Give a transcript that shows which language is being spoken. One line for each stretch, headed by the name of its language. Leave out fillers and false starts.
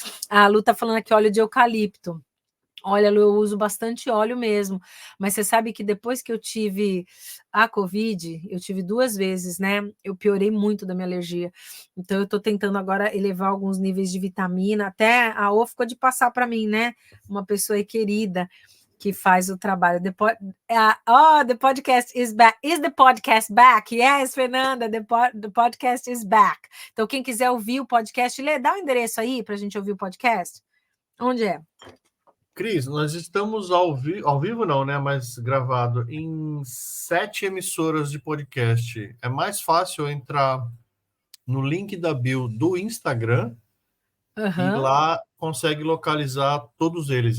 Portuguese: A Lu tá falando aqui óleo de eucalipto. Olha, Lu, eu uso bastante óleo mesmo, mas você sabe que depois que eu tive a Covid, eu tive 2 vezes, né? Eu piorei muito da minha alergia. Então, eu tô tentando agora elevar alguns níveis de vitamina, até a O ficou de passar para mim, né? Uma pessoa aí querida que faz o trabalho.
English: The podcast is back. Is the podcast back? Yes, Fernanda, the podcast is back.
Portuguese: Então, quem quiser ouvir o podcast, dá o endereço aí para a gente ouvir o podcast. Onde é? Cris, nós estamos ao vivo não, né? Mas gravado em 7 emissoras de podcast. É mais fácil entrar no link da bio do Instagram e lá consegue localizar todos eles.